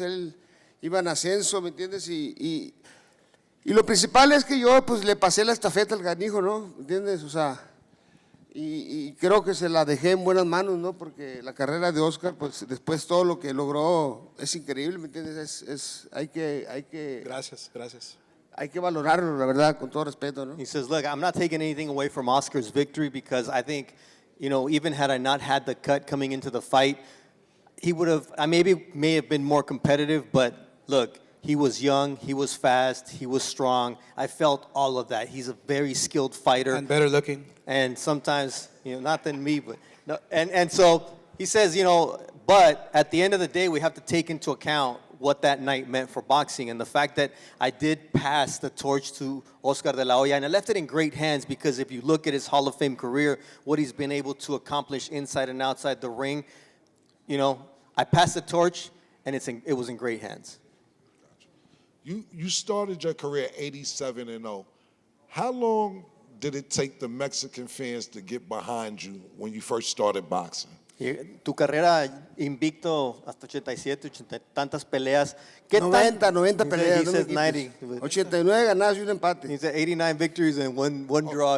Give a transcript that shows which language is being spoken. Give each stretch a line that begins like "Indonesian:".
Spanish: Él iba en ascenso, ¿me entiendes? Y lo principal es que yo, pues, le pasé la estafeta al canijo, ¿no? ¿Me entiendes? O sea, y creo que se la dejé en buenas manos, ¿no? Porque la carrera de Oscar, pues después todo lo que logró es increíble, ¿me entiendes? Hay que Gracias. hay que valorarlo, la verdad, con todo respeto, ¿no?
English: He says, look, I'm not taking anything away from Oscar's victory because I think, even had I not had the cut coming into the fight, he would have, may have been more competitive, but look, he was young, he was fast, he was strong. I felt all of that. He's a very skilled fighter. And better looking. And sometimes, not than me, but no. And so he says, but at the end of the day, we have to take into account what that night meant for boxing and the fact that I did pass the torch to Oscar De La Hoya, and I left it in great hands because if you look at his Hall of Fame career, what he's been able to accomplish inside and outside the ring, I passed the torch, and it was in great hands. You started your career 87-0. How long did it take the Mexican fans to get behind you when you first started boxing?
Spanish: Tu carrera invicto hasta 87, 80 tantas peleas. 90 peleas.
English: He says 90.
Spanish: 89 ganadas y un empate.
English: He said 89 victories and one draw